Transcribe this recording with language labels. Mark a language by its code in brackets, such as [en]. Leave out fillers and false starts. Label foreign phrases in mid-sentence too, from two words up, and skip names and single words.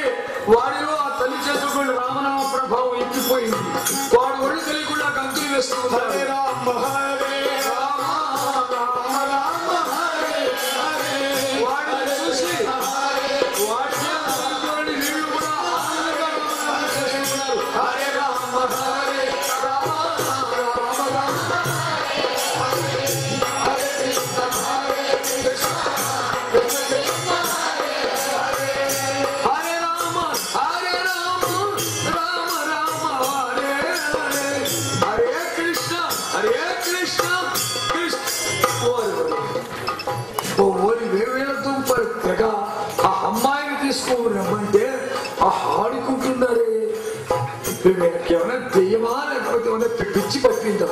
[te] వాడిలో ఆ తల్లి చేతులు రామనామ ప్రభావం ఎక్కిపోయింది. వాడు ఒళ్ళు తెలియకుండా గంతులు వేస్తూ ఉన్నాడు. వాడిని చూసి వాడి నీళ్లు కూడా హరే రామ హరే రామ రామ రామ హరే రామ హరే రామ రామ రామ హరే హరే, హరే కృష్ణ కృష్ణ. ఓరి వేవేల దుంపలు తెగ ఆ అమ్మాయిని తీసుకొని రమ్మంటే ఆ ఆడుకుంటున్నారే. వీళ్ళకి ఏమైనా దెయ్యమా లేకపోతే ఏమైనా పిచ్చి పట్టిందా?